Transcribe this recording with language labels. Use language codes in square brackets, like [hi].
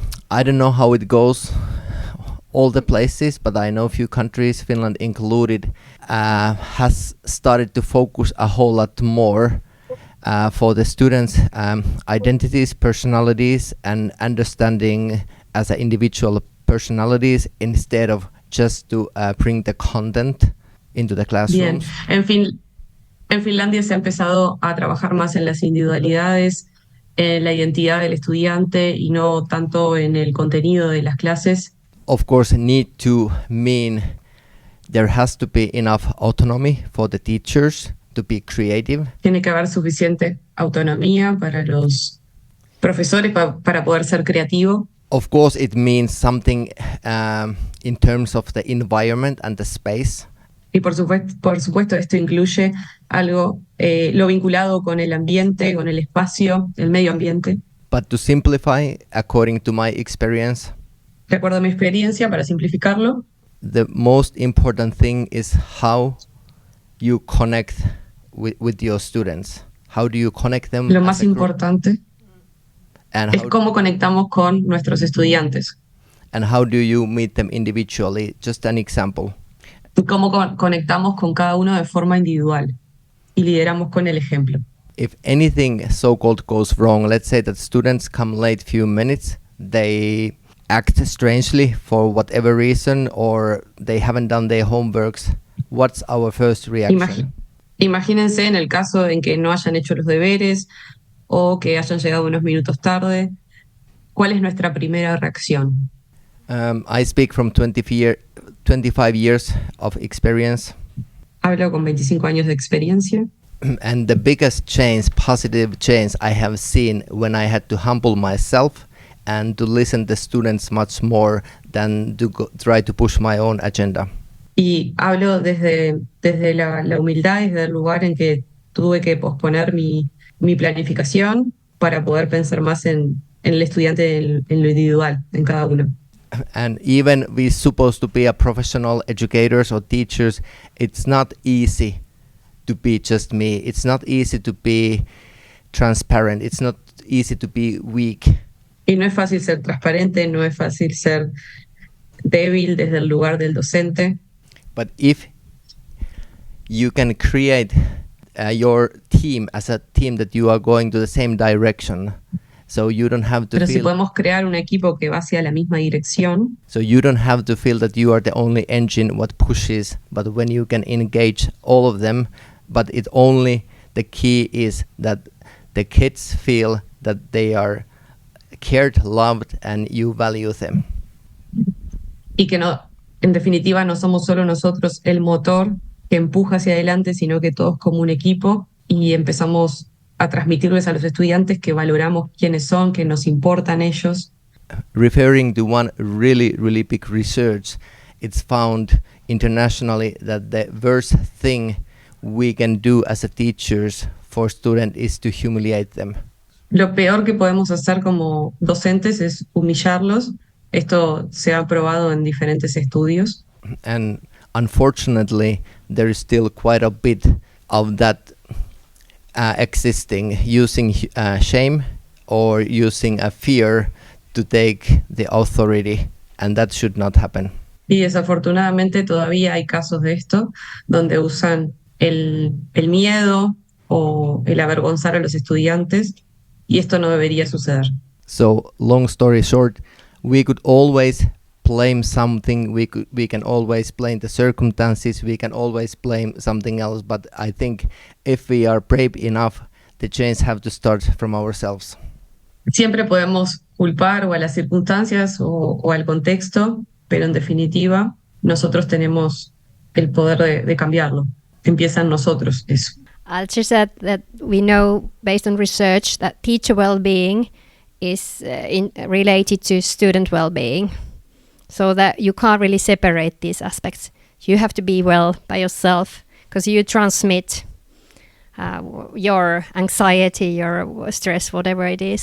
[en] I don't know how it goes all the places, but I know a few countries, Finland included, has started to focus a whole lot more for the students' identities, personalities, and understanding as an individual personalities instead of just to bring the content into the classrooms. [es] Bien, en Finlandia se ha empezado a trabajar más en las individualidades, en la identidad del estudiante y no tanto en el contenido de las clases. [en] Of course, need to mean there has to be enough autonomy for the teachers to be creative. [es] Tiene que haber suficiente autonomía para los profesores para poder ser creativo. [en] Of course, it means something in terms of the environment and the space. [es] Y por supuesto esto incluye algo, lo vinculado con el ambiente, con el espacio, el medio ambiente. [en] But to simplify, according to my experience, [es] De acuerdo a mi experiencia, para simplificarlo, [en] the most important thing is how you connect with your students. How do you connect them? [es] lo [en] as [es] más [en] a group? [es] importante [en] And [es] es cómo conectamos con nuestros estudiantes. [en] and how do you meet them individually? Just an example. [es] Y cómo conectamos con cada uno de forma individual. Y lideramos con el ejemplo. [en] If anything so-called goes wrong, let's say that students come late few minutes, they act strangely for whatever reason, or they haven't done their homeworks, what's our first reaction? [es] Imagínense en el caso en que no hayan hecho los deberes o que hayan llegado unos minutos tarde. ¿Cuál es nuestra primera reacción? [en] I speak from 25 years of experience. [es] Hablo con 25 años de experiencia. [en] And the biggest change, positive change I have seen when I had to humble myself and to listen to students much more than to try to push my own agenda. [es] Y hablo desde la humildad, desde el lugar en que tuve que posponer mi planificación para poder pensar más en el estudiante, en lo individual, en cada uno. [en] And even we're supposed to be a professional educators or teachers, it's not easy to be just me. It's not easy to be transparent. It's not easy to be weak. [es] Y no es fácil ser transparente, no es fácil ser débil desde el lugar del docente. [en] But if you can create your team as a team that you are going to the same direction, so you don't have to [es] Pero si podemos crear un equipo que va hacia la misma dirección, [en] so you don't have to feel that you are the only engine what pushes, but when you can engage all of them, but it only the key is that the kids feel that they are cared, loved, and you value them. [es] y que no, en definitiva no somos solo nosotros el motor que empuja hacia adelante, sino que todos como un equipo y empezamos a transmitirles a los estudiantes que valoramos quiénes son, que nos importan ellos. [en] Referring to one really, really big research, it's found internationally that the worst thing we can do as a teachers for students is to humiliate them. [es] Lo peor que podemos hacer como docentes es humillarlos. Esto se ha probado en diferentes estudios. [en] And unfortunately, there is still quite a bit of that existing, using shame or using a fear to take the authority, and that should not happen. [es] Y desafortunadamente todavía hay casos de esto donde usan el miedo o el avergonzar a los estudiantes, y esto no debería suceder. [en] So, long story short, we could always blame something, we can always blame the circumstances, we can always blame something else, but I think if we are brave enough, the change have to start from ourselves. [es] Siempre podemos culpar o a las circunstancias o al contexto, pero en definitiva nosotros tenemos el poder de cambiarlo. Empieza en nosotros eso. [en] Alci said that we know, based on research, that teacher well-being is related to student well-being. So that you can't really separate these aspects. You have to be well by yourself because you transmit your anxiety, your stress, whatever it is.